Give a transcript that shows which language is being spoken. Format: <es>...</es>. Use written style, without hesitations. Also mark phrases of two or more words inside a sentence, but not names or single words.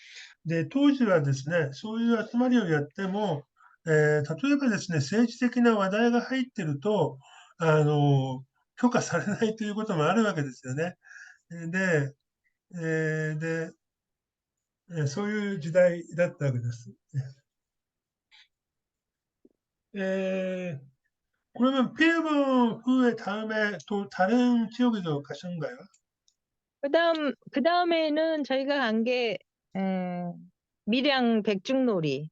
<ja>で、当時はですね、そういう集まりをやっても、例えばですね、政治的な話題が入ってると、あの、許可されないということもあるわけですよね。で、で、そういう時代だったわけです。</ja> <ko>에, 그러면 필름 후에 다음에 또 다른 지역에도 가신가요? 그 다음에는 저희가 간 게, 밀양 백중놀이.</ko>